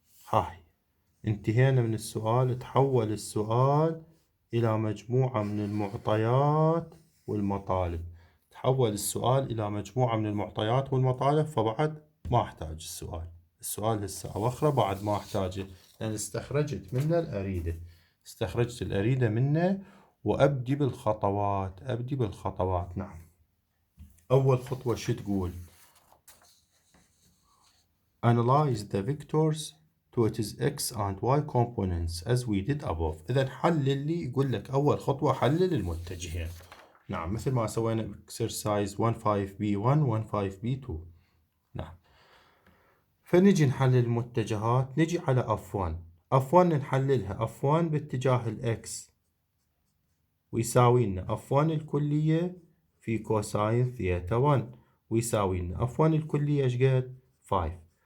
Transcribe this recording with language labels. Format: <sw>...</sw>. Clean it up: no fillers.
<ar>هاي انتهينا من السؤال. تحول السؤال إلى مجموعة من المعطيات والمطالب. تحول السؤال إلى مجموعة من المعطيات والمطالب، فبعد ما أحتاج السؤال هسه أوخره بعد ما أحتاجه، لأن استخرجت منه الأريدة. استخرجت الأريدة منه وأبدي بالخطوات. نعم، أول خطوة شو تقول؟</ar> <en>Analyze the vectors to its x and y components as we did above.</en> <ar>إذا حلل لي، يقول لك أول خطوة حلل المتجهين. نعم، مثل ما سوينا exercise 15B1 15B2. نعم، فنجي نحلل المتجهات. نجي على F1. F1 نحللها. F1 باتجاه الإكس ويساوي لنا F1 الكلية في كوساين ثيتا 1 ويساوي لنا F1 الكلية شقد 5.</ar>